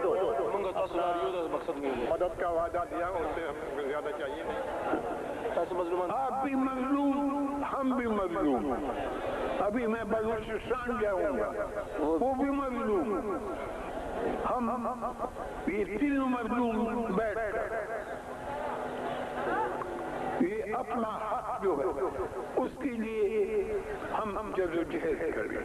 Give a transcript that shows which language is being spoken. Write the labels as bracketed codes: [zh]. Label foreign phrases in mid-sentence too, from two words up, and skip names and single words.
[ps] مونږ تاسو لپاره یو د مقصد مې [ur] مدد کا وعدہ دیا اس سے ہم زیادہ چاہیے نہیں. [ps] تاسو مظلومان [ur] آپ بھی مظلوم ہم بھی مظلوم. ابھی میں بلوچستان جاؤں گا، وہ بھی مظلوم، ہم یہ تینوں مظلوم بیٹھ کر یہ اپنا حق جو ہے اس کے لیے ہم جدوجہد کریں.